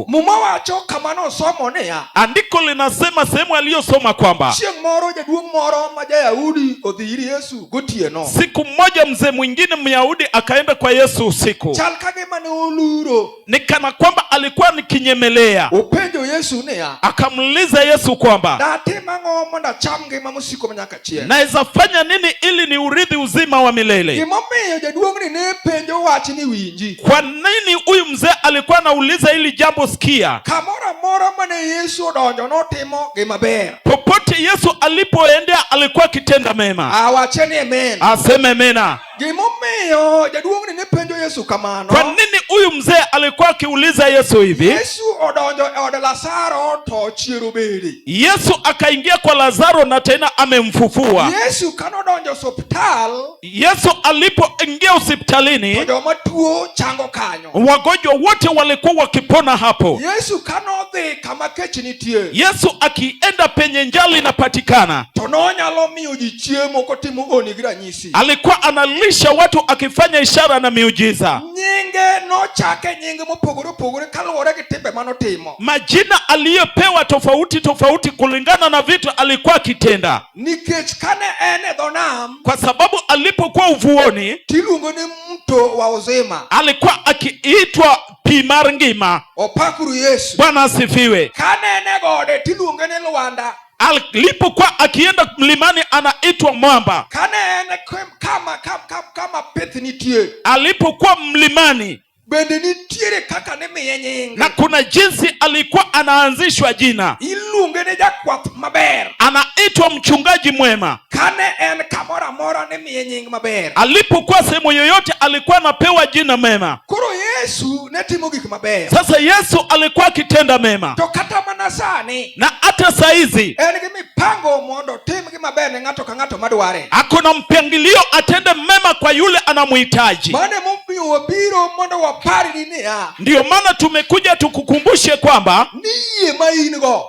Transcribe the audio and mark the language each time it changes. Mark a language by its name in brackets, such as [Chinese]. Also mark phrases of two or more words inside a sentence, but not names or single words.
[Luo (Kenya and Tanzania)] Muma wacho kamano somo niya. [Swahili] Andiko linasema sehemu aliyosoma kwamba [Luo (Kenya and Tanzania)] chieng' moro jaduong' moro ma Jayahudi odhi ir Yesu gotieno. [Swahili] Siku moja mzee mwingine Myahudi akaenda kwa Yesu usiku. [Luo (Kenya and Tanzania)] Chal kagima ne oluro. [Swahili] Ni kana kwamba alikuwa nikinyemelea. [Luo (Kenya and Tanzania)] Openjo Yesu niya. [Swahili] Akamuuliza Yesu kwamba [Luo (Kenya and Tanzania)] datim ang'o mondo acham ngima mosiko manyaka chieng'? [Swahili] Naweza fanya nini ili ni urithi uzima wa milele? [Luo (Kenya and Tanzania)] Gimomiyo jaduong'ni ne penjo wach ni winji. [Swahili] Kwa nini huyu mzee alikuwa anauliza hili jambo? Sikia. [Luo (Kenya and Tanzania)] Kamoro amora mane Yesu odonjo notimo gima ber. [Swahili] Popote Yesu alipoendea alikuwa akitenda mema. [Luo (Kenya and Tanzania)] Awacheni amen. [Swahili] Aseme mena. [Luo (Kenya and Tanzania)] Gimomiyo jaduong'ni ne penjo Yesu kamano. [Swahili] Kwa nini huyu mzee alikuwa akiuliza Yesu hivi? [Luo (Kenya and Tanzania)] Yesu odonjo e od Lazaro to chiero bedi. [Swahili] Yesu akaingia kwa Lazaro na tena amemfufua. [Luo (Kenya and Tanzania)] Yesu kanodonjo hospital. [Swahili] Yesu alipoingia hospitalini, [Luo (Kenya and Tanzania)] joma tuo chango kanyo. [Swahili] Wagonjwa wote walikuwa wakipona hapo. [Luo (Kenya and Tanzania)] Yesu kanodhi kama kech nitie. [Swahili] Yesu akienda penye njaa inapatikana, [Luo (Kenya and Tanzania)] to nonyalo miyo ji chiemo kotimo oni gi ranyisi. [Swahili] Alikuwa analisha watu akifanya ishara na miujiza. [Luo (Kenya and Tanzania)] Nyinge nochake nyinge mopogore opogore kaluwore gi timbe manotimo. [Swahili] Majina aliyopewa tofauti tofauti kulingana na vitu alikuwa akitenda. [Luo (Kenya and Tanzania)] Nikech kane en e dho nam, [Swahili] kwa sababu alipokuwa uvuoni, [Luo (Kenya and Tanzania)] tiluongo ni [Swahili] mto wa uzima. Alikuwa akiitwa [Luo (Kenya and Tanzania)] pi mar ngima. Opakuru Yesu. [Swahili] Bwana asifiwe. [Luo (Kenya and Tanzania)] Kane en e gode tiluongo ni Lwanda. [Swahili] Alipokuwa akienda mlimani anaitwa mwamba. [Luo (Kenya and Tanzania)] Kane en kama pith nitie. [Swahili] Alipokuwa mlimani [Luo (Kenya and Tanzania)] bende nitiere kaka ne miye nyinge. [Swahili] Na kuna jinsi alikuwa anaanzishwa jina. [Luo (Kenya and Tanzania)] Iluonge ne jakwath maber. [Swahili] Anaitwa mchungaji mwema. [Luo (Kenya and Tanzania)] Kane en kamoro amora ne miye nying maber. [Swahili] Alipokuwa sehemu yoyote alikuwa anapewa jina mema. [Luo (Kenya and Tanzania)] Koro Yesu ne timo gik maber. [Swahili] Sasa Yesu alikuwa akitenda mema. [Luo (Kenya and Tanzania)] To kata mana sani, [Swahili] na hata saizi [Luo (Kenya and Tanzania)] en gi mipango mondo tim gi maber ne ng'ato ka ng'ato madware. [Swahili] Hakuna mpangilio atende mema kwa yule anamhitaji. [Luo (Kenya and Tanzania)] Mane momiyo wabiro mondo wapari niya. [Swahili] Ndio maana tumekuja tukukumbushe kwamba [Luo (Kenya and Tanzania)] niye ma in-go,